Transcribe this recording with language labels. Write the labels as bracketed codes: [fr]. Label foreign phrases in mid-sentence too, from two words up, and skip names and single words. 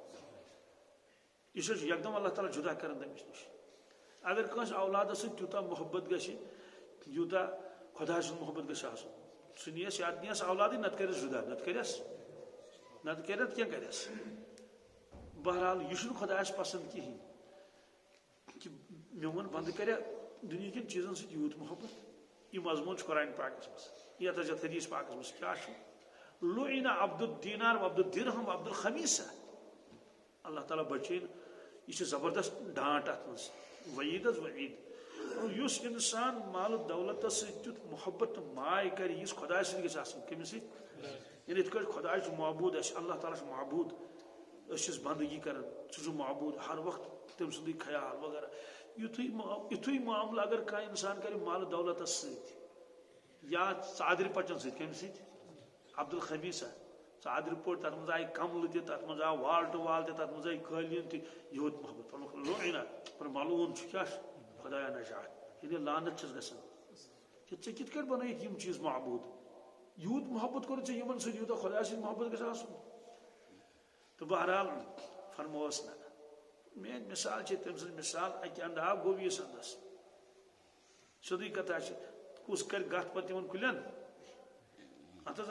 [ks] یہ چھُ یکدم اللہ تعالیٰ جدا کران تٔمِس نِش اگر کٲنٛسہِ اولادس سۭتۍ تیوٗتاہ محبت گژھِ یوٗتاہ خۄداے سُنٛد محبت گژھِ آسُن سُہ نِیس یا نِیس اولادٕے نتہٕ کٔرِس جدا نتہٕ کٔرِتھ کینٛہہ کٔرِس بہرحال یہ چھُنہٕ خۄدایس پسنٛد کِہیٖنۍ کہ میون بندٕ کرِ دنیا کٮ۪ن چیٖزن سۭتۍ یوٗت محبت یہ مضموٗن چھُ قرآن پاکس منٛز یتھ حدیث پاکس منٛز کیٛاہ چھُ [ar] لُعِنَ عبد الدینار و عبد الدرہم و عبد الخمیسہ [ks] اللہ تعالیٰ بچٲیِن یہ چھِ زبردست ڈانٹ اتھ منٛز وعید حظ وعید یُس انسان مال دولتس سۭتۍ تیُتھ محبت تہٕ ماے کرِ یُس خۄداے سۭتۍ گژھِ آسُن کٔمِس سۭتۍ یعنی یِتھ کٲٹھۍ خۄداے چھُ معبوٗد اسہِ اللہ تعالیٰ چھُ معبوٗد أسۍ چھِس بندگی کران سُہ چھُ معبوٗد ہر وقت تٔمۍ سُنٛدُے خیال وغیرہ یتھے معاملہ اگر کانٛہہ انسان کرِ مال دولتس سۭتۍ یا ژادرِ پچن سۭتۍ کمہِ سۭتۍ عبدالخبیثہ ژادرِ پوٹ تتھ منٛز آیہِ کملہٕ تہِ تتھ منٛز آو والٹہٕ وال تہِ تتھ منٛز آیہِ قٲلیٖن تہِ یہود محبت پر ملوٗن چھُ کیٛاہ چھُ خۄدایا نجات یعنی لعنت چھس گژھان کہ ژےٚ کِتھ کٔنۍ بنٲیِتھ یِم چیٖز معبوٗد یوٗت محبت کوٚر ژےٚ یِمن سۭتۍ یوٗتاہ خۄدایا سۭتۍ محبت گژھِ آسُن تہٕ بہرحال فرمووس نہ میٲنۍ مثال چھِ تٔمۍ سٕنٛز مثال اکہِ انٛدٕ آو گوٚو یِس انٛدس سیٚودُے کتھا چھِ کُس کرِ گتھ پتہٕ یِمن کُلٮ۪ن اتھ حظ